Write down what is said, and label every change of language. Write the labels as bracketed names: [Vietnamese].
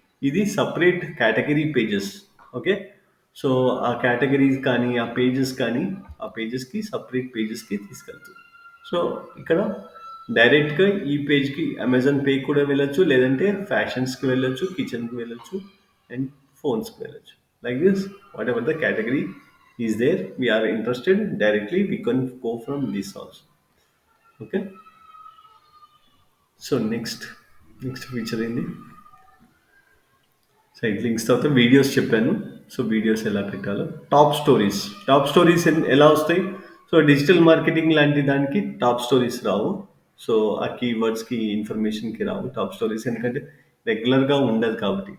[Telugu] ఇది separate category pages. Okay. So ఆ categories కానీ ఆ పేజెస్ కానీ ఆ పేజెస్కి సపరేట్ పేజెస్కి తీసుకెళ్తుంది. సో ఇక్కడ డైరెక్ట్గా ఈ పేజ్కి అమెజాన్ పే కూడా వెళ్ళొచ్చు, లేదంటే ఫ్యాషన్స్కి వెళ్ళొచ్చు, కిచెన్కి వెళ్ళొచ్చు, అండ్ ఫోన్స్కి వెళ్ళొచ్చు. [English] Like this, whatever the category is there we are interested directly, we can go from this also. Okay. [Telugu] So next feature ఏంది, సైట్ లింక్స్ తర్వాత వీడియోస్ చెప్పాను. సో వీడియోస్ ఎలా పెట్టాలో, టాప్ స్టోరీస్ ఎలా వస్తాయి. సో డిజిటల్ మార్కెటింగ్ లాంటి దానికి top stories రావు. So ఆ కీవర్డ్స్కి ఇన్ఫర్మేషన్కి రావు టాప్ స్టోరీస్, ఎందుకంటే రెగ్యులర్గా ఉండదు కాబట్టి.